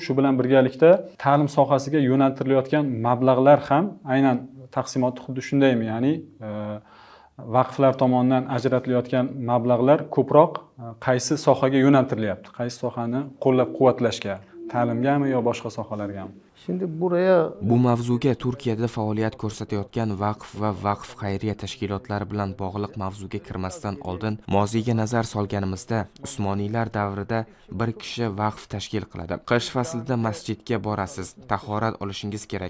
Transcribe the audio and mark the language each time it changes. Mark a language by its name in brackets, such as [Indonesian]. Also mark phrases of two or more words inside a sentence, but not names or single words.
[Uzbek] Shu bilan birgalikda ta'lim sohasiga yo'naltirilayotgan mablag'lar ham aynan taqsimoti xuddi shundaymi? Ya'ni vaqflar tomonidan ajratilayotgan mablag'lar ko'proq qaysi sohaga yo'naltirilyapti? Qaysi sohani qo'llab-quvvatlashga, ta'limgami yo boshqa sohalargami? [Turkish] Şimdi buraya [Uzbek] Bu mavzuga Turkiyada faoliyat ko'rsatayotgan vaqf va vaqf xayriya tashkilotlari bilan bog'liq mavzuga kirmasdan oldin moziyga nazar solganimizda, Usmoniylar davrida bir kishi vaqf tashkil qiladi. Qish faslida masjidga borasiz, tahorat olishingiz kerak.